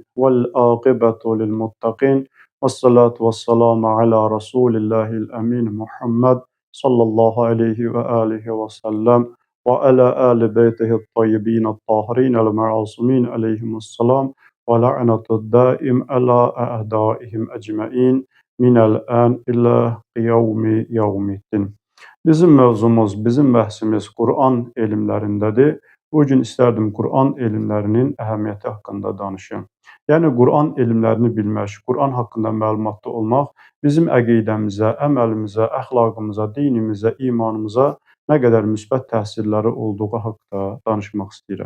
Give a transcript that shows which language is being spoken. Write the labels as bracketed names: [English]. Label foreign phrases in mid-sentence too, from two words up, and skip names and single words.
[Arabic] والعاقبة للمتقين. والصلاة والسلام على رسول الله الأمين محمد صلى الله عليه وآله وسلم وعلى آل بيته الطيبين الطاهرين المعصومين عليهم السلام واللعنة الدائمة على أعدائهم أجمعين من الآن إلى يوم الدين. [Azerbaijani] Bizim mövzumuz, bizim bəhsimiz Quran elmlərindədir. Bu gün istərdim Quran elmlərinin əhəmiyyəti haqqında danışım. Yəni Quran elmlərini bilmək, Quran haqqında məlumatlı olmaq bizim əqidəmizə, əməlimizə, əxlaqımıza, dinimizə, imanımıza nə qədər müsbət təsirləri olduğu haqqında danışmaq istəyirəm.